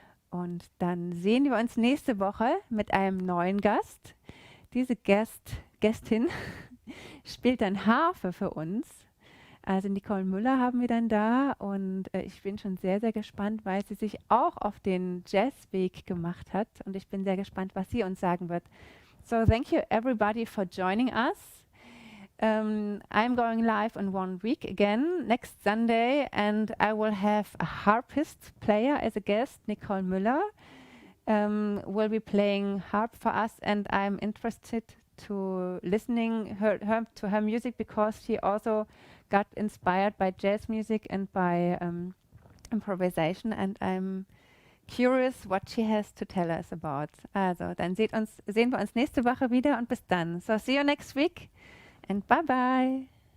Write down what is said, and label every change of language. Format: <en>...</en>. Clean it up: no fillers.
<de>Und dann sehen wir uns nächste Woche mit einem neuen Gast. Diese Gästin spielt dann Harfe für uns. Also Nicole Müller haben wir dann da und ich bin schon sehr, sehr gespannt, weil sie sich auch auf den Jazzweg gemacht hat und ich bin sehr gespannt, was sie uns sagen wird.</de> <en>So thank you everybody for joining us. I'm going live in 1 week again next Sunday and I will have a harpist player as a guest, Nicole Müller. Will be playing harp for us and I'm interested to listening to her music because she also got inspired by jazz music and by improvisation and I'm curious what she has to tell us about.</en> <de>Also, dann sehen wir uns nächste Woche wieder und bis dann.</de> <en>So, see you next week and bye bye.</en>